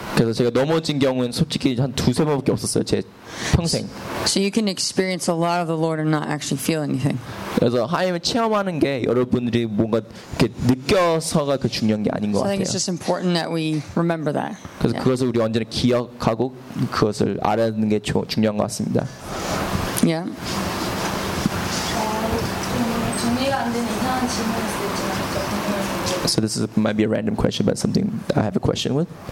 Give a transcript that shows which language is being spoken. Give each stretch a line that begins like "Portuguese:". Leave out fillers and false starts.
Korean: 그래서 제가 넘어진 경우는 솔직히 한 두세 번밖에 없었어요, 제 평생.
English: So you can experience a lot of the Lord and not actually feel anything.
Korean: 그래서 하나님을 체험하는 게 여러분들이 뭔가 이렇게 느껴서가 그 중요한 게 아닌 것 같아요.
English: So I think it's just important that we remember that.
Korean: 그래서 yeah. 그것을 우리 언제나 기억하고 그것을 알아내는 게 중요한 것 같습니다.
English: Yeah.
Korean: 안 되는 이상한 질문이 있을지 모르겠어요.
English: So this is might be a random question, but something I have a question with.